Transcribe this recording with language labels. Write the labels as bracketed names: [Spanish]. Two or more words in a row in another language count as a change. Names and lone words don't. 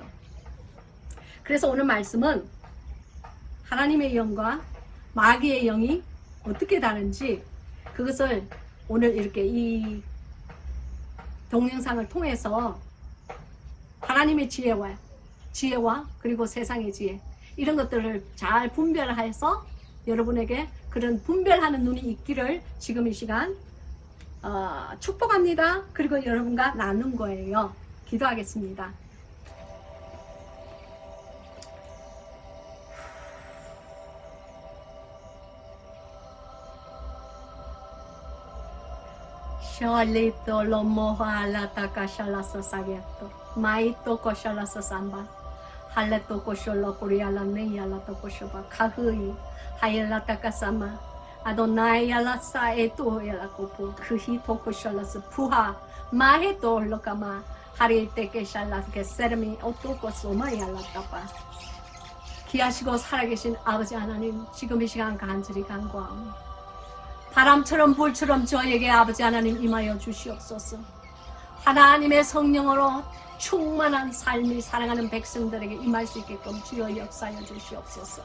[Korean] 그래서 오늘 말씀은 하나님의 영과 마귀의 영이 어떻게 다른지, 그것을 오늘 이렇게 이 동영상을 통해서 하나님의 지혜와 그리고 세상의 지혜, 이런 것들을 잘 분별해서 여러분에게 그런 분별하는 눈이 있기를 지금 이 시간 축복합니다. 그리고 여러분과 나눈 거예요. 기도하겠습니다. Sholito lo moha la takashala sasageto. Maito koshala sasamba. Haleto kosholo kuriala neyala to koshoba. Kahui. Hayala takasama. Adonai ala sa eto yala kopo. Kuhito koshala sa puha. Maheto lokama. Harite keshala ke sermi otoko soma yala tapa. 귀하시고 살아계신 아버지 하나님, 지금 이 시간 간절히 간구하오니 바람처럼 불처럼 저에게 아버지 하나님 임하여 주시옵소서. 하나님의 성령으로 충만한 삶이 사랑하는 백성들에게 임할 수 있게끔 주여 역사하여 주시옵소서.